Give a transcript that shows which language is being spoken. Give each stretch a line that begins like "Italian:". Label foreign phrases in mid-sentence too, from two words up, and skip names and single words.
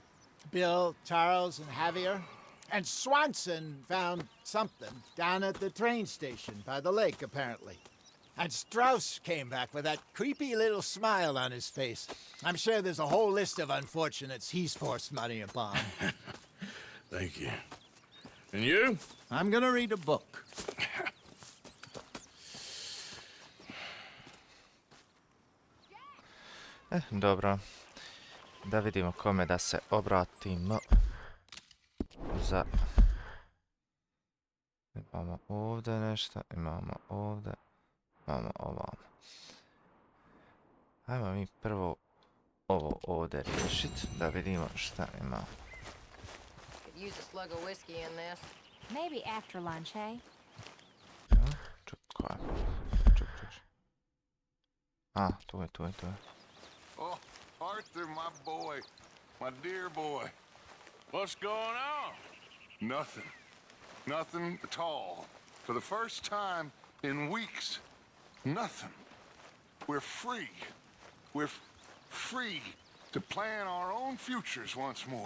English: Bill, Charles, and Javier. And Swanson found something down at the train station by the lake, apparently. And Strauss came back with that creepy little smile on his face. I'm sure there's a whole list of unfortunates he's forced money upon. Thank you. And you? I'm gonna read a book.
Bosnian: Dobro. Da vidimo kome da se obratimo. Imamo ovdje nešto, imamo ovdje, imamo ovamo. Ajmo mi prvo ovo ovdje riješiti, da vidimo šta ima.
English: Could use a slug of whiskey in this. Maybe after lunch, hey?
Bosnian: Čuk, koja? Čuk. A, tu je.
English: Oh, Arthur, my boy. My dear boy. What's going on? Nothing. Nothing at all. For the first time in weeks, nothing. We're free. We're free to plan our own futures once more.